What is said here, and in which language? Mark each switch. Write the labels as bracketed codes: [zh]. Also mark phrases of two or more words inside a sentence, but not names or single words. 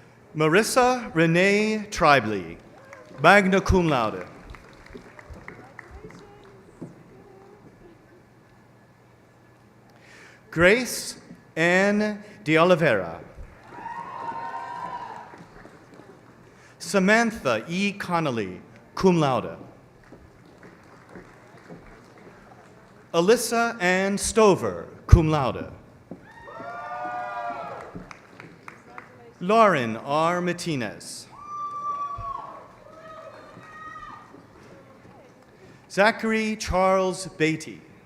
[en] Marissa Renee Tribley, [la] magna cum laude. [en] Grace Ann de Oliveira. Samantha E. Connolly, [la] cum laude. [en] Alyssa Ann Stover, [la] cum laude. [en] Lauren R. Martinez. Zachary Charles Beatty.